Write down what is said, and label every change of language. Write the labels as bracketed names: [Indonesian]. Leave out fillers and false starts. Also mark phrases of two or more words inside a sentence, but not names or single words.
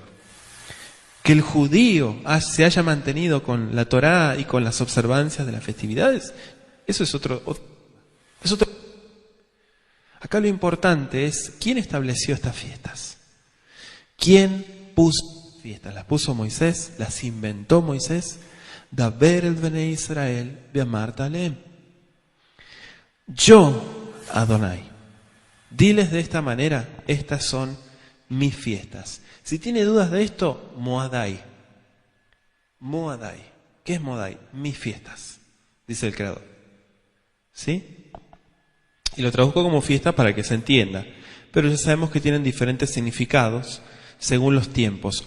[Spanish] Que el judío se haya mantenido con la Torá y con las observancias de las festividades, eso es otro. Acá lo importante es quién estableció estas fiestas. ¿Quién puso fiestas? ¿Las puso Moisés? ¿Las inventó Moisés? [Hebrew] דבר אל בני ישראל ואמרת אלהם. [Spanish] Yo, Adonai, diles de esta manera, estas son mis fiestas. Si tiene dudas de esto, Moadai. Moadai. ¿Qué es Moadai? Mis fiestas, dice el Creador. ¿Sí? Y lo traduzco como fiesta para que se entienda. Pero ya sabemos que tienen diferentes significados según los tiempos.